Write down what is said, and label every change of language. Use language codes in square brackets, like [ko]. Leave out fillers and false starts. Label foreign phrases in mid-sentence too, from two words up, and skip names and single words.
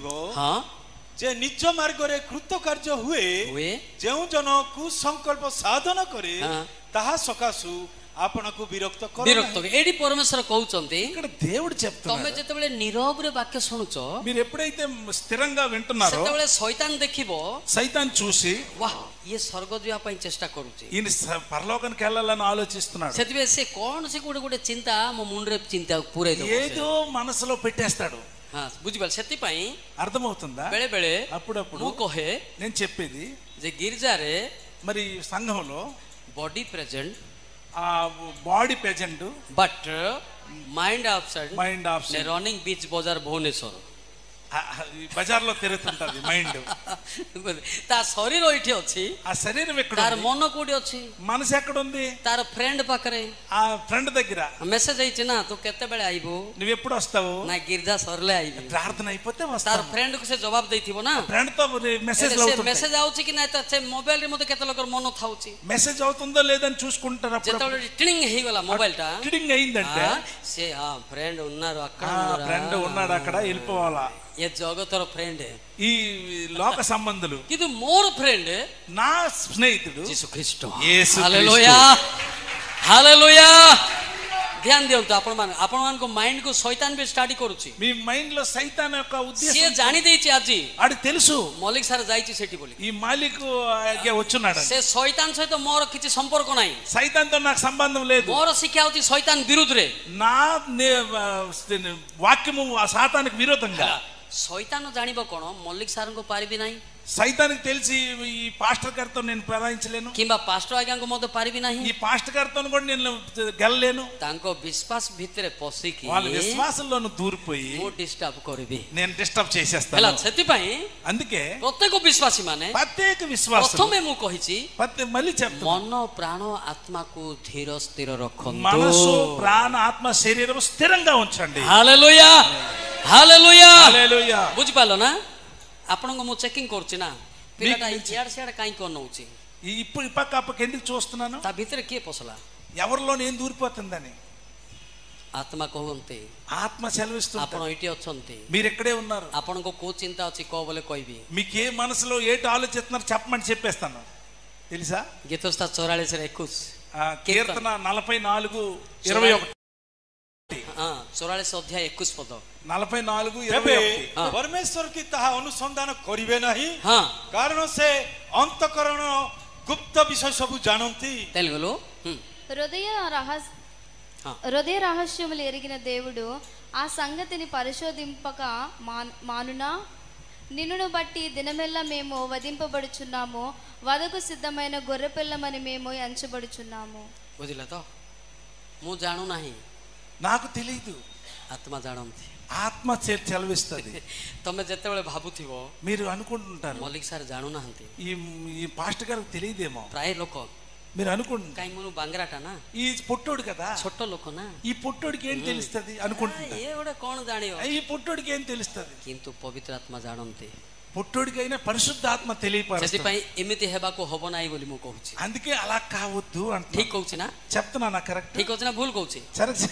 [or] ହଁ, ଯେ ନିଜ ମାର୍ଗରେ କୃତକାର୍ଯ୍ୟ ହୁଏ, ହୁଏ, ଯେଉଁ ଜନ କୁସଂକଳ୍ପ ସାଧନ କରେ ହଁ। ତାହା ସକାଶୁ ଆପଣଙ୍କୁ ବିରକ୍ତ କର ବିରକ୍ତ। ଏଇଠି ପରମେଶ୍ୱର କହୁଛନ୍ତି, [te] ఇక్కడ దేవుడు [or] ତମେ [te] చెప్తున్నాడు, [or] ଯେତେବେଳେ ନିରବରେ ବାକ୍ୟ ଶୁଣୁଛ, [te] మీరు ఎప్పుడైతే స్థిరంగా వింటున్నారో [or] ସେତେବେଳେ ଶୈତାନ ଦେଖିବ, [te] సైతాన్ చూసి [or] ୱାହ ଇଏ ସ୍ୱର୍ଗ ଯିବା ପାଇଁ ଚେଷ୍ଟା କରୁଛି। [te] ఈయన పరలోకానికి వెళ్ళాలని ఆలోచిస్తున్నాడు, [or] ସେଥିପାଇଁ ସେ କଣ ସେ ଗୋଟେ ଚିନ୍ତା ମୋ ମୁଣ୍ଡରେ ଚିନ୍ତା ପୁରେଇ ଦବ। [te] ఏదో మనసులో పెట్టేస్తాడు। [or] ହଁ, ବୁଝିପାରିଲ? ସେଥିପାଇଁ [te] అర్థమవుతుందా? [or] ବେଳେ ବେଳେ [te] అప్పుడప్పుడు [or] ମୁଁ କହେ [te] నేను చెప్పేది, [or] ଯେ ଗିର୍ଜାରେ [te] మరి సంఘంలో [en] body present [te] ఆ [en] body present, but mind absent. mind off running beach bazaar Bhubaneswar. [te] బజార్లో తిరుగుతుంటది మైండ్. [or] ତା ଶରୀର ଏଇଠି ଅଛି, [te] ఆ శరీరం ఎక్కడ [or] ତାର [te] ఉంది? [or] ମନ କୋଉଠି ଅଛି? [te] మనసు ఎక్కడ ఉంది? [or] ତାର ଫ୍ରେଣ୍ଡ ପାଖରେ [te] ఆ ఫ్రెండ్ దగ్గర. [or] ମେସେଜ ହେଇଛି ନା ତୁ କେତେବେଳେ ଆଇବୁ? [te] నువ్వు ఎప్పుడు వస్తావు? [or] ନା ଗିର୍ଜା ସରିଲେ ଆଇବି. [te] ప్రార్థన అయిపోతే [or] ତାର [te] వస్తావు. [or] ଫ୍ରେଣ୍ଡ କୁ ସେ ଜବାବ ଦେଇଥିବ ନା. [te] ఫ్రెండ్ తో మెసేజ్ [or] ମେସେଜ ଆଉଛି କି ନାଇଁ, ସେ ମୋବାଇଲ ରେ ମତେ କେତେ ଲୋକର ମନ ଥାଉଛି. [te] మెసేజ్ అవుతుందో లేదని చూసుకుంటారు. అప్పుడు [or] ଯେତେବେଳେ ଟ୍ରିଙ୍ଗ ହେଇଗଲା ମୋବାଇଲ ଟା, [te] టిడింగ్ అయిందంటే ସେ ఫ్రెండ్ ఉన్నారు అక్కడ, ఫ్రెండ్ ఉన్నాడు అక్కడ, వెళ్ళిపోవాలా. ఏ జగతର ఫ్రెండ్, ఈ లోక సంబంధులు. [or] କିନ୍ତୁ ମୋର ఫ్రెండ్ [te] నా స్నేహితుడు [or] ଯୀଶୁଖ୍ରୀଷ୍ଟ. [te] యేసు [or] ହାଲେଲୁୟା, ହାଲେଲୁୟା. ଧ୍ୟାନ ଦିଅନ୍ତୁ, ଆପଣମାନଙ୍କ ମାଇଣ୍ଡ କୁ ଶୈତାନ ବି ଷ୍ଟାଡି କରୁଛି. [te] మీ మైండ్ లో సైతాన్ యొక్క [or] ସିଏ [te] ఉద్దేశం [or] ଜାଣି ଦେଇଛି ଆଜି [te] ఆడికి తెలుసు. [or] ମଲ୍ଲିକ ସାର୍ ଯାଇଛି ସେଠି ବୋଲି. [te] ఈ మాలిక్ వచ్చున్నాడు. [or] ସେ ଶୈତାନ ସହିତ ମୋର କିଛି ସମ୍ପର୍କ ନାହିଁ. [te] సైతాన్ తో నాకు సంబంధం లేదు. [or] ମୋର ଶିକ୍ଷା ହଉଛି ଶୈତାନ ବିରୁଦ୍ଧରେ. [te] నా వాక్యము సాతానికి విరోధంగా. [or] ଶୈତାନ ଜାଣିବ କଣ, ମଲ୍ଲିକ ସାର୍ଙ୍କୁ ପାରିବି ନାହିଁ, [te] సైతానికి తెలిసి ఈ పాస్టర్ గారితో నేను ప్రయాణించలేను, [or] କିମ୍ବା ପାଷ୍ଟର ଆଜ୍ଞାଙ୍କୁ ମଧ୍ୟ ପାରିବି ନାହିଁ. [te] ఈ పాస్టర్ గారితో కూడా నేను గెలలేను. [or] ତାଙ୍କ ବିଶ୍ୱାସ ଭିତରେ ପଶିକି [te] వాళ్ళ విశ్వాసంలోను దూరిపోయి [or] ମୁଁ ଡିଷ୍ଟର୍ବ କରିବି. [te] నేను డిస్టర్బ్ [or] ହେଲା, [te] చేసేస్తాను. [or] ସେଥିପାଇଁ [te] అందుకే [or] ପ୍ରତ୍ୟେକ ବିଶ୍ୱାସୀ ମାନେ [te] ప్రత్యేక విశ్వాసం. [or] ପ୍ରଥମେ ମୁଁ କହିଛି [te] మళ్ళీ చెప్తాను, [or] ମନ ପ୍ରାଣ ଆତ୍ମାକୁ ଧୀର ସ୍ଥିର ରଖନ୍ତୁ. [te] మనసు ప్రాణ ఆత్మ శరీరం స్థిరంగా ఉంచండి. [or] ହାଲେଲୁୟା, ହାଲେଲୁୟା. [te] హల్లెలూయా. [or] ବୁଝିପାରିଲ ନା? ଆପଣଙ୍କୁ ମୁଁ ଚେକିଂ କରୁଛି ନା, ପିଲାଟା ଇଆଡେ ସିଆଡେ କାହିଁକି ଅନଉଛି, [te] ఇప్పుడు ఈ పక్క ఆ పక్క ఎందుకు చూస్తున్నాను? [or] ତା ଭିତରେ କିଏ ପଶିଲା? [te] ఎవరిలో నేను దూరిపోతుందని [or] ଆତ୍ମା କହନ୍ତି. [te] ఆత్మ సెలవిస్తుంది. [or] ଆପଣ ଏଇଠି ଅଛନ୍ତି, [te] మీరు ఎక్కడే ఉన్నారు. [or] ଆପଣଙ୍କୁ କୋଉ ଚିନ୍ତା ଅଛି କହ ବୋଲେ କହିବି. [te] మీకు ఏ మనసులో ఏంటి ఆలోచిస్తున్నారు చెప్పమని చెప్పేస్తాను. తెలుసా? [or] ଗୀତସ୍ଥା 44:21. [te] కీర్తన 44:21. [or] 44 ଅଧ୍ୟାୟ 21 ପଦ. 44:21. ପରମେଶ୍ୱର କି ତାହା ଅନୁସନ୍ଧାନ କରିବେ ନାହିଁ, ହଁ, କାରଣ ସେ ଅନ୍ତଃକରଣ ଗୁପ୍ତ ବିଷୟ ସବୁ ଜାଣନ୍ତି. [te] తెలుగులో హృదయ రహస్యములు ఎరిగిన దేవుడు ఆ సంగతిని పరిశోధింపక మానునా? నిన్నును బట్టి దినమెల్లా మేము వధింపబడుచున్నాము, వధకు సిద్ధమైన గొర్రెపిల్లమని మేము ఎంచబడుచున్నాము. [or] ବୁଝିଲ ତ? ମୁଁ ଜାଣୁ ନାହିଁ, [te] నాకు తెలియదు, [or] ଆତ୍ମା ଜାଣନ୍ତି. [te] ఆత్మ సెలవిస్తుంది. [or] ତମେ ଯେତେବେଳେ ଭାବୁଥିବ [te] మీరు అనుకుంటుంటారు [or] ମଲ୍ଲିକ ସାର୍ ଜାଣୁନାହାନ୍ତି, [te] ఈ పాస్టర్ గారికి తెలియదేమో, [or] ପ୍ରାୟ ଲୋକ [te] మీరు అనుకుంటున్నారు. [or] କାହିଁ ମୁଁ ବାଙ୍ଗରାଟା ନା, [te] ఈ పొట్టోడు కదా, [or] ଛୋଟ ଲୋକ ନା, [te] ఈ పొట్టోడికి ఏం తెలుస్తుంది అనుకుంటున్నారు. [or] ଏ ଗୋଟେ କଣ ଜାଣିବ, [te] ఈ పొట్టోడికి ఏం తెలుస్తుంది? [or] କିନ୍ତୁ ପବିତ୍ର ଆତ୍ମା ଜାଣନ୍ତି. [te] పొట్టోడికైనా పరిశుద్ధాత్మ తెలియపరుస్తుంది. [or] ସେଥିପାଇଁ ଏମିତି ହେବାକୁ ହବ ନାହିଁ ବୋଲି ମୁଁ କହୁଛି. [te] అందుకే అలా కావద్దు [or] ଠିକ [te] అంటే [or] କହୁଛି ନା? [te] చెప్తున్నా. కరెక్ట్ [or] ଠିକ ଅଛି ନା ଭୁଲ କହୁଛି? [te] సరే,